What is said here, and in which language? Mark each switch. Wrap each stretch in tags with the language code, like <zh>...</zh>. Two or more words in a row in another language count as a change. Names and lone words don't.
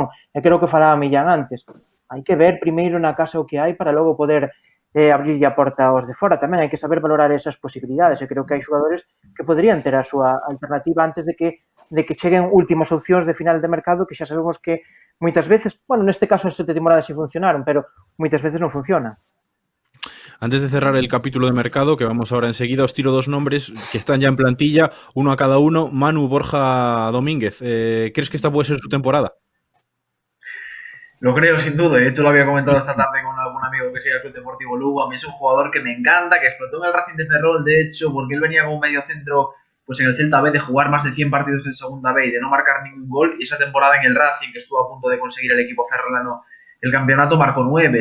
<gl>E creo que falaba Millán antes. Hai que ver primeiro na casa o que hai para logo poder abrirlle a porta aos de fora. Tamén hai que saber valorar esas posibilidades, e creo que hai xogadores que poderían ter a súa alternativa antes de que cheguen últimas opcións de final de mercado, que xa sabemos que moitas veces, bueno, neste caso esta temporada sí funcionaron, pero moitas veces non funcionan.</gl> <es>Antes de cerrar el capítulo de mercado, que vamos ahora enseguida, os tiro dos nombres que están ya en plantilla, uno a cada uno. Manu, Borja, Domínguez, ¿crees que esta puede ser su temporada? Lo creo, sin duda. De hecho, lo había comentado esta tarde con algún amigo que sigue el Club Deportivo Lugo. A mí es un jugador que me encanta, que explotó en el Racing de Ferrol, de hecho, porque él venía como medio centro pues en el Celta B, de jugar más de 100 partidos en Segunda B y de no marcar ningún gol, y esa temporada en el Racing, que estuvo a punto de conseguir el equipo ferrolano el campeonato, marcó 9.</es>